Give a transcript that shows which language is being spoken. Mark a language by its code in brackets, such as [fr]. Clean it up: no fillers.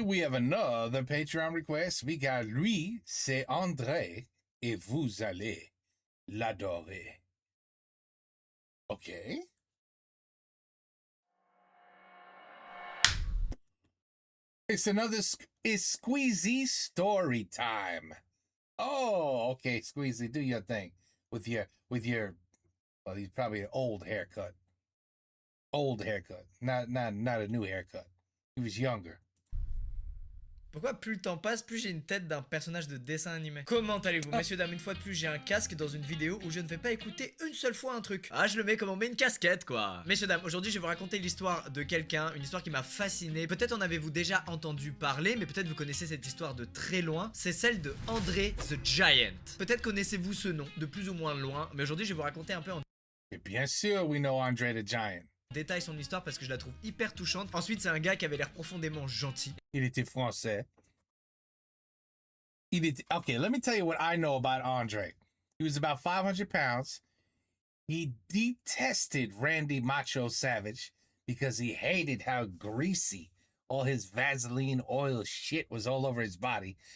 [en] We have another Patreon request. We got [fr] lui, c'est André, et vous allez l'adorer. [en] Okay. It's another it's Squeezy story time. Oh, okay, Squeezy, do your thing with your well, he's probably an old haircut. Old haircut. Not a new haircut. He was younger. [fr] Pourquoi plus le temps passe, plus j'ai une tête d'un personnage de dessin animé? Comment allez-vous, messieurs, dames? Une fois de plus, j'ai un casque dans une vidéo où je ne vais pas écouter une seule fois un truc. Ah, je le mets comme on met une casquette, quoi. Messieurs, dames, aujourd'hui, je vais vous raconter l'histoire de quelqu'un, une histoire qui m'a fasciné. Peut-être en avez-vous déjà entendu parler, mais peut-être vous connaissez cette histoire de très loin. C'est celle de André the Giant. Peut-être connaissez-vous ce nom de plus ou moins loin, mais aujourd'hui, je vais vous raconter un peu en Et bien sûr, [en] we know Andre the Giant. [fr] détail son histoire parce que je la trouve hyper touchante. Ensuite, c'est un gars qui avait l'air profondément gentil. Il était français. [en] Okay, let me tell you what I know about Andre. He was about 500 pounds. He detested Randy Macho Savage because he hated how greasy all his Vaseline oil shit was all over his body.